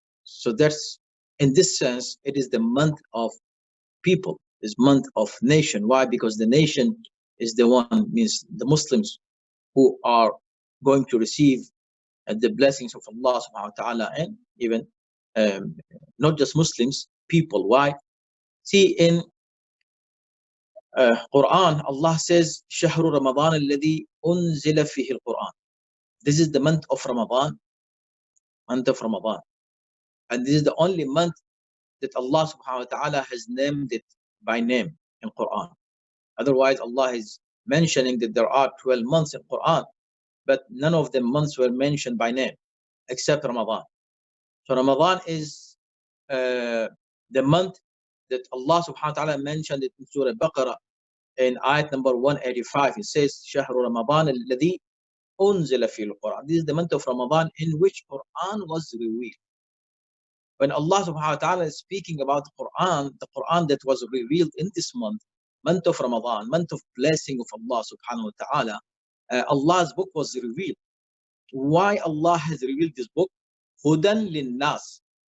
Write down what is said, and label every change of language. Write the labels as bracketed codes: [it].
[en] So that's, in this sense, it is the month of people, is month of nation. Why? Because the nation is the one, means the Muslims, who are going to receive the blessings of Allah subhanahu wa ta'ala, and even not just Muslims, people. Why? See, in Quran, Allah says, [ar] شهر رمضان الذي أنزل فيه القرآن. [en] This is the month of Ramadan, month of Ramadan. And this is the only month that Allah subhanahu wa ta'ala has named it by name in Quran. Otherwise, Allah is mentioning that there are 12 months in Quran, but none of the months were mentioned by name except Ramadan. So Ramadan is the month that Allah subhanahu wa ta'ala mentioned it in Surah Baqarah in ayat number 185. It says, [ar] شهر رمضان الذي أنزل فيه القرآن. [en] This is the month of Ramadan in which Quran was revealed. When Allah subhanahu wa ta'ala is speaking about the Quran that was revealed in this month, month of Ramadan, month of blessing of Allah subhanahu wa ta'ala, Allah's book was revealed. Why Allah has revealed this book? [ar] Hudan lin-nas.